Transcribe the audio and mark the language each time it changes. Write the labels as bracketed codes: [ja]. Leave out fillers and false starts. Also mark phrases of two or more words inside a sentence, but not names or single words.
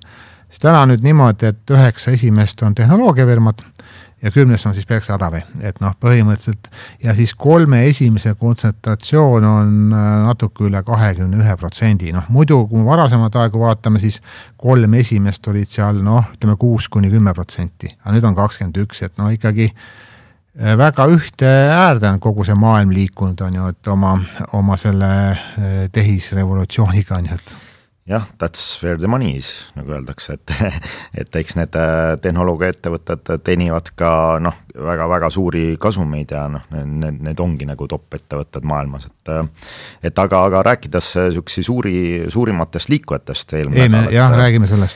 [et] siis täna nüüd niimoodi, et 9 esimest on tehnoloogiafirmad ja 10 on siis Pereksa Adave, et põhimõtteliselt ja siis 3 esimese kontsentratsioon on natuke üle 21%, muidu kui varasemad aegu vaatame, siis 3 esimest olid seal, ütleme 6-10%, aga nüüd on 21%, et ikkagi väga ühte äärde on kogu see maailm liikunud, on ju, et oma selle tehisrevolutsiooniga, on ju, et jah, [en] that's where the money is, [et] nagu öeldakse, et eks need tehnoloogia ettevõtted teenivad ka väga-väga suuri kasumeid ja need ongi nagu top ettevõtted maailmas, et aga rääkides sükse suurimatest liikujatest jah, räägime sellest.